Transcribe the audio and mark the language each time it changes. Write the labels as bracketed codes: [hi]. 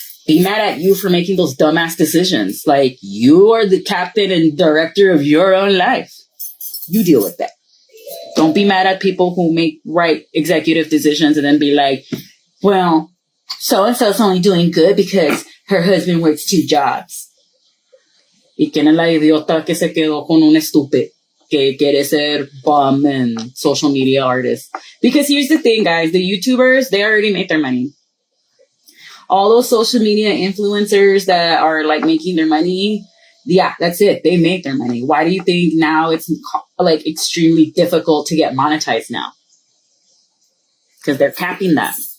[en] Be mad at you for making those dumbass decisions. Like, you are the captain and director of your own life. You deal with that. Don't be mad at people who make right executive decisions and then be like, well, so-and-so's only doing good because her husband works 2 jobs. [es] ¿Y quién es la idiota que se quedó con un estúpido que quiere ser [en] bum and social media artist? Because here's the thing, guys. The YouTubers, they already made their money. All those social media influencers that are like making their money, yeah, that's it. They make their money. Why do you think now it's like extremely difficult to get monetized now? Because they're capping that.